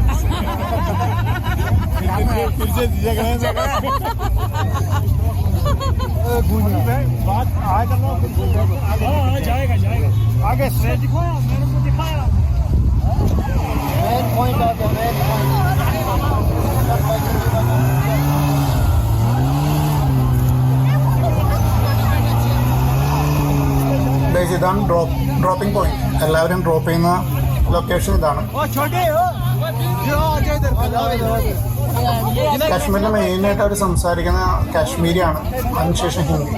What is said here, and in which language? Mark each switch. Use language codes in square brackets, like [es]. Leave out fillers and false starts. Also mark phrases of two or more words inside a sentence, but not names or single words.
[hi] आगे स्ट्रेट दिखाया, मेरे को दिखाया। [en] red point [hi] आ गया, रेड പॉइंट. [ml] ഇതാണ് [en] dropping point. [ml] എല്ലാവരും ഡ്രോപ്പ് ചെയ്യുന്ന ലൊക്കേഷൻ ഇതാണ്. കാശ്മീരിൽ മെയിനായിട്ട് അവർ സംസാരിക്കുന്ന കാശ്മീരിയാണ്, അതിനുശേഷം ഹിന്ദി.